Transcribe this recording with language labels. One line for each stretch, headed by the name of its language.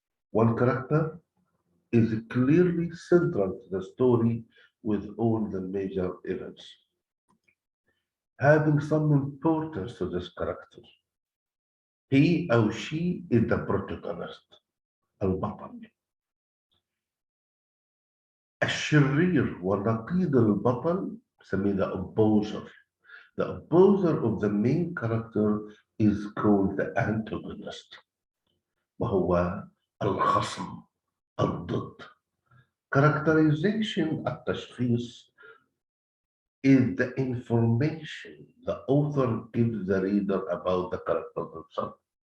English: One character is clearly central to the story with all the major events, having some importance to this character. He or she is the protagonist, البطل.
Arabic: الشرير ونقيض البطل سميه
English: the opposer. The opposer of the main character is called the antagonist,
Arabic: وهو الخصم, الضد.
English: Characterization, التشخيص, is the information the author gives the reader about the character themselves.